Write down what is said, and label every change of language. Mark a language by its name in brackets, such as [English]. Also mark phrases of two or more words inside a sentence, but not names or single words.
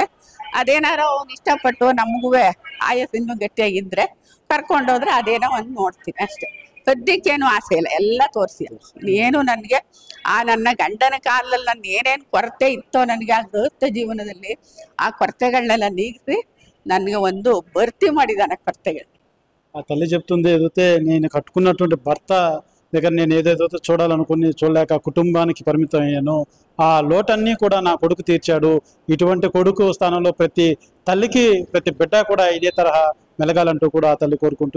[Kannada] ಅದೇನಾರೋ ಅವ್ನು ಇಷ್ಟಪಟ್ಟು ನಮಗೂ ಆಯಸ್ ಇನ್ನೂ ಗಟ್ಟಿಯಾಗಿದ್ರೆ ಕರ್ಕೊಂಡೋದ್ರೆ ಅದೇನೋ ಒಂದು ನೋಡ್ತೀನಿ ಅಷ್ಟೇ. ಸದ್ಯಕ್ಕೇನು ಆಸೆ ಇಲ್ಲ, ಎಲ್ಲ ತೋರಿಸಿ. ಏನು ನನಗೆ ನನ್ನ ಗಂಡನ ಕಾಲದಲ್ಲಿ ನನ್ನ ಏನೇನು ಕೊರತೆ ಇತ್ತೋ ನನಗೆ ಆ ಗೃಹಸ್ಥ ಜೀವನದಲ್ಲಿ ಆ కొరತೆಗಳನ್ನೆಲ್ಲ నీగిసి ನನಗೆ ಒಂದು ಭರ್ತಿ ಮಾಡಿದಾನೆ కొరತೆಗಳು. [Telugu] ఆ తల్లి చెప్తుంది ఏదైతే నేను కట్టుకున్నటువంటి భర్త దగ్గర నేను ఏదేదో చూడాలనుకుని చూడలేక కుటుంబానికి పరిమితం అయ్యాను. ఆ లోటన్నీ కూడా నా కొడుకు తీర్చాడు. ఇటువంటి కొడుకు స్థానంలో ప్రతి తల్లికి ప్రతి బిడ్డ కూడా ఇదే తరహా మెలగాలంటూ కూడా ఆ తల్లి కోరుకుంటుంది.